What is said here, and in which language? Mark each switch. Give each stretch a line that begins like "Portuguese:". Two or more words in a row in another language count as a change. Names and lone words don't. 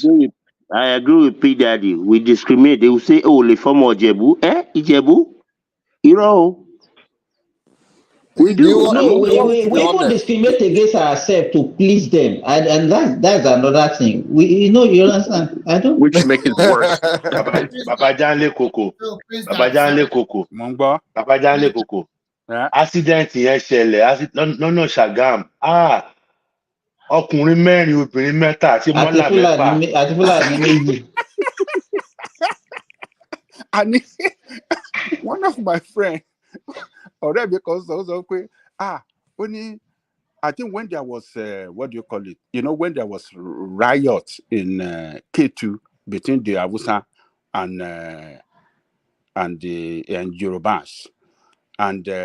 English: I agree with P Daddy. We discriminate. They will say, "Oh, le former Ijebu, Ijebu, We do. I mean, No, we even discriminate against ourselves to please them, and that's another thing. You understand? I don't. Which make it worse.
Yoruba: Baba Janle Koko. Baba
English: Sorry.
Yoruba: Janle Koko. Mongba. Baba Janle Koko.
English: Yeah.
Yoruba: Accident yẹn ṣẹlẹ̀ lọ́nà Ṣàgám. Ọkùnrin mẹ́rin obìnrin mẹ́ta àti mọ́là mẹ́fà. Àti Fulani méjì.
English: And one of my friends, already because also only I think when there was what do you call it? When there was riot in K2 between the Hausa and the Yorubas, and